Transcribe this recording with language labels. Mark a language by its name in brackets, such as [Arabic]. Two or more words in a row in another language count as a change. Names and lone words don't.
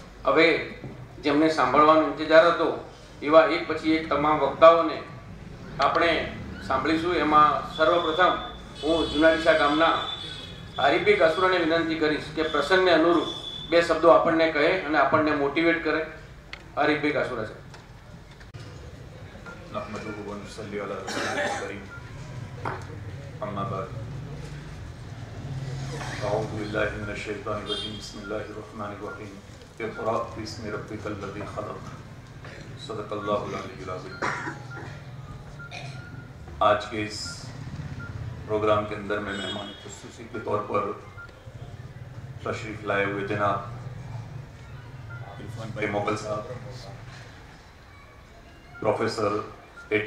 [Gujarati] હવે જેમને સાંભળવાનો ઇંતજાર હતો એવા એક પછી એક તમામ વક્તાઓને આપણે સાંભળીશું. એમાં સર્વપ્રથમ હું જુનાડીસા ગામના હરીભાઈ કાસુરાને વિનંતી કરીશ કે પ્રસંગને અનુરૂપ બે શબ્દો આપણને કહે અને આપણને મોટિવેટ કરે. હરીભાઈ કાસુરા છે. [Arabic] نحمده ونصلي على رسوله الكريم أما بعد أعوذ بالله من الشيطان الرجيم بسم الله الرحمن الرحيم اقرأ باسم ربك الذي خلق صدق الله العلي العظيم. [Urdu] آج کے اس پروگرام کے اندر میں مہمان خصوصی کے طور پر تشریف لائے ہوئے جناب عرفان بھائی موگل صاحب، پروفیسر A.T.